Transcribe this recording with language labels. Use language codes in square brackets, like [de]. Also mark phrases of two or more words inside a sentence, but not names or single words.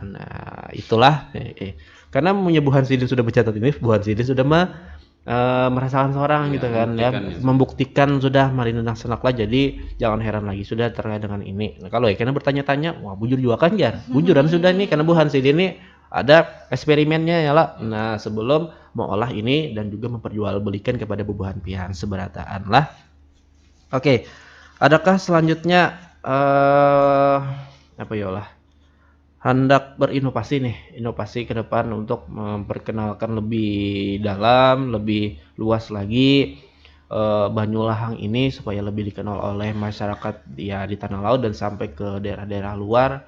[bjn] Nah, itulah karena punya buhan sidin sudah bercatat ini, buhan sidin sudah merasakan seorang gitu kan ya, membuktikan sudah Marina nang senaklah, jadi jangan heran lagi sudah terkait dengan ini. Nah, kalau karena bertanya-tanya, wah bujur juga kan jar, bujuran sudah nih karena buhan sidin ini ada eksperimennya ya lah. Nah, sebelum mau olah ini dan juga memperjualbelikan kepada bubuhan pian seberataan lah. Oke, adakah selanjutnya apa ya lah? Hendak berinovasi nih, inovasi ke depan untuk memperkenalkan lebih dalam, lebih luas lagi Banyu Lahang ini supaya lebih dikenal oleh masyarakat ya di tanah laut dan sampai ke daerah-daerah luar.